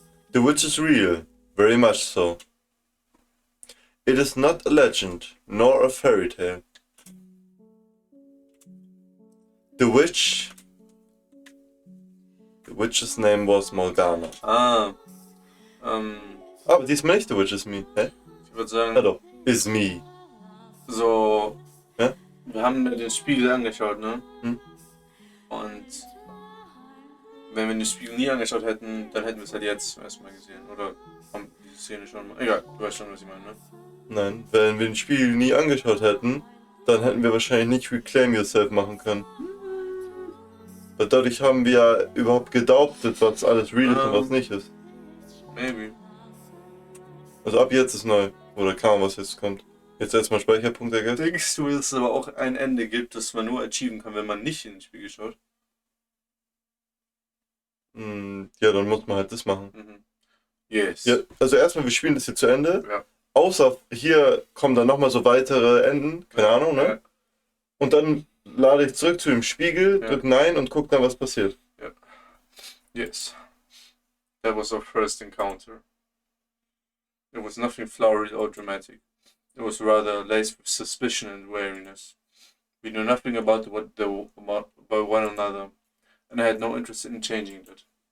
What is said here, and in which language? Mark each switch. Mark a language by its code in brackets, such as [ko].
[en] The witch is real, very much so. It is not a legend, nor a fairy tale. The witch's name was Morgana. [de] Aber diesmal nicht The Witch is Me. Hä? Ich würde sagen, Hallo, is me. so, Ja? wir haben mir den Spiegel angeschaut, ne? Hm. Und wenn wir den Spiegel nie angeschaut hätten, dann hätten wir es halt jetzt zum ersten Mal gesehen. Oder haben die Szene schon mal. Egal, du weißt schon, was ich meine, ne? Nein, wenn wir den Spiegel nie angeschaut hätten, dann hätten wir wahrscheinlich nicht Reclaim Yourself machen können. Weil dadurch haben wir ja überhaupt gedoubtet, was alles real ist und was nicht ist. [en] Maybe. [de] Also ab jetzt ist neu. Oder kaum, was jetzt kommt. Jetzt erstmal Speicherpunkt, der Geld. Denkst du, dass es aber auch ein Ende gibt, das man nur achieven kann, wenn man nicht in den Spiegel schaut? Ja, dann muss man halt das machen. [en] Mhm. Yes. [de] Ja, also erstmal, wir spielen das hier zu Ende. Ja. Außer hier kommen dann nochmal so weitere Enden. Keine Ahnung, ne? Ja. Und dann lade ich zurück zu dem Spiegel, drück Nein und guck dann, was passiert. Ja. Yes. [en] That was our first encounter. It was nothing flowery or dramatic. It was rather laced with suspicion and wariness. We knew nothing about one another, and I had no interest in changing that.